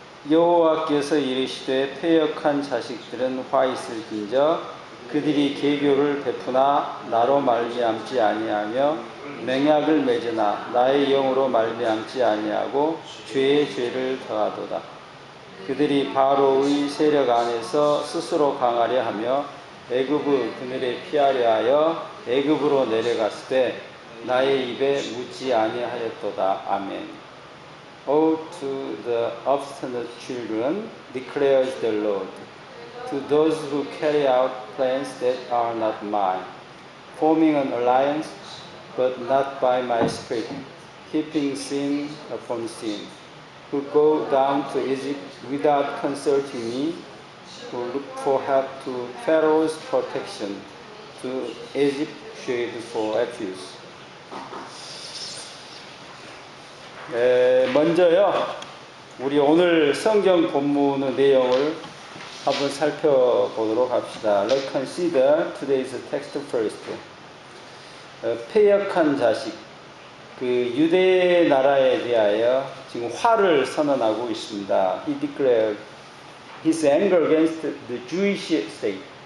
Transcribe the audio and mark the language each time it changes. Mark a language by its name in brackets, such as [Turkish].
[Korean] 여호와께서 이르시되 패역한 자식들은 화 있을 빈저 그들이 계교를 베푸나 나로 말미암지 아니하며 맹약을 맺으나 나의 영으로 말미암지 아니하고 죄의 죄를 더하도다. 그들이 바로의 세력 안에서 스스로 강하려 하며 애굽의 그늘에 피하려 하여 애굽으로 내려갔을 때 나의 입에 묻지 아니하였도다. 아멘. [English] Woe to the obstinate children, declares the Lord, to those who carry out plans that are not mine, forming an alliance, but not by my spirit, heaping sin upon sin, who go down to Egypt without consulting me, who look for help to Pharaoh's protection, to Egypt shade for refuge. [Korean] 먼저요, 우리 오늘 성경 본문의 내용을 한번 살펴보도록 합시다. [English] Let's consider today's text first. [Korean] 패역한 자식, 그 유대 나라에 대하여 지금 화를 선언하고 있습니다. [English] He declared his anger against the Jewish state.